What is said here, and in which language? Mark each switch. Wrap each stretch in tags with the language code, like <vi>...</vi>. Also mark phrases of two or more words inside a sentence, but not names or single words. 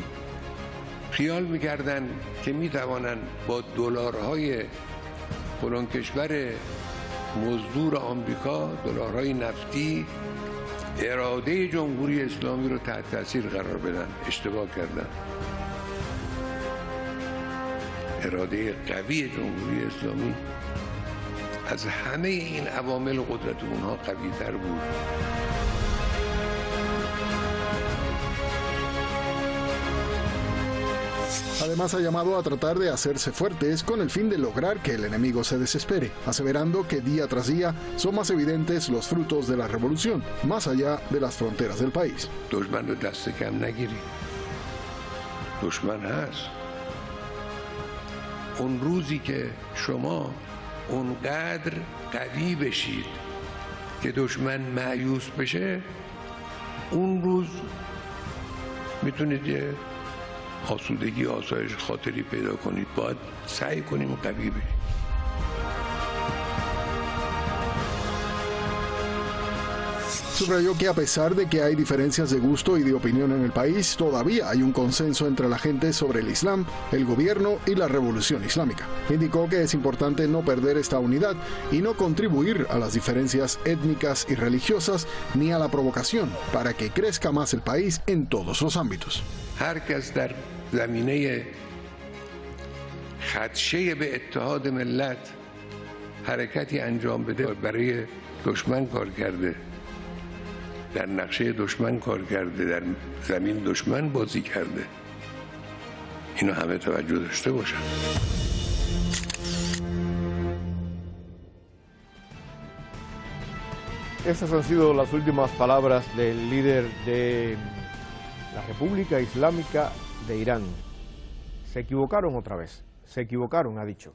<fa>خیال می‌کردن که می‌توانند با دلارهای فلان کشور مزدور آمریکا، دلارهای نفتی، اراده جمهوری اسلامی رو تحت تاثیر قرار بدن. اشتباه کردن. اراده قوی جمهوری اسلامی از همه این عوامل قدرت اونها قوی‌تر بود.</fa> <es>Además, ha llamado a tratar de hacerse fuertes con el fin de lograr que el enemigo se desespere, aseverando que día tras día son más evidentes los frutos de la revolución, más allá de las fronteras del país.</es> <fa>دشمن رو دست کم نگیری. دشمن هست. اون روزی که شما اونقدر قوی بشید که دشمن مایوس بشه، اون روز میتونید یه آسودگی، آسایش خاطری پیدا کنید. باید سعی کنیم قوی بشیم.</fa> <es>Subrayó que a pesar de que hay diferencias de gusto y de opinión en el país, todavía hay un consenso entre la gente sobre el Islam, el gobierno y la revolución islámica. Indicó que es importante no perder esta unidad y no contribuir a las diferencias étnicas y religiosas ni a la provocación para que crezca más el país en todos los ámbitos.</es> <fa>هر کس در زمینه خدشه به اتحاد ملت حرکتی انجام بده برای دشمن کار کرده، در نقشه دشمن کار کرده، در زمین دشمن بازی کرده. اینو همه توجه داشته باشن.</fa> <es>Estas han sido las últimas palabras del líder de la República Islámica de Irán. Se equivocaron otra vez, se equivocaron, ha dicho.</es>